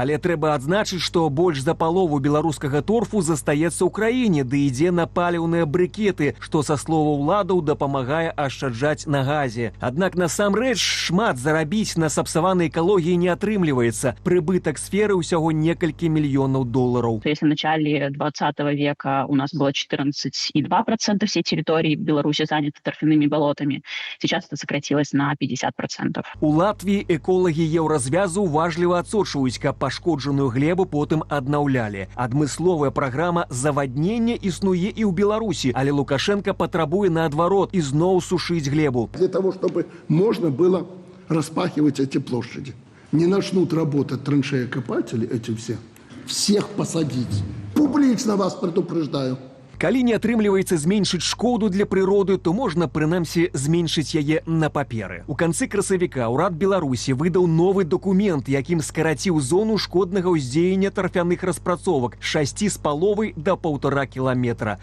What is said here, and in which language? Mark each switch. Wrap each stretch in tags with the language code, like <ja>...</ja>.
<be>Але трэба адзначыць, што больш за палову беларускага торфу застаецца ў краіне, ды ідзе на паліўныя брыкеты, што, са слова ўладаў, дапамагае ашчаджаць на газе. Аднак насамрэч шмат зарабіць на сапсаванай экалогіі не атрымліваецца. Прыбытак сферы ўсяго некалькі мільёнаў долараў.</be> <ru>Если в начале 20 века у нас было 14,2% всей территории Беларуси заняты торфяными болотами, сейчас это сократилось на 50%.</ru> <be>У Латвіі эколагі еўразвязу уважліва адсочваюць, каб пашкоджаную глебу потым аднаўлялі. Адмысловая праграма заваднення існуе і ў Беларусі, але Лукашенко патрабуе наадварот ізноў сушыць глебу.</be> <ru>Для того, чтобы можно было распахивать эти площади. Не начнут работать траншеекопатели эти все. Всех посадить. Публично вас предупреждаю.</ru> <be>Калі не атрымліваецца зменшыць шкоду для прыроды, то можна, прынамсі, зменшыць яе на паперы. У канцы красавіка ўрад Беларусі выдаў новы дакумент, якім скараціў зону шкоднага ўздзеяння тарфяных распрацовак з 6,5 до 1,5 кіламетра.</be>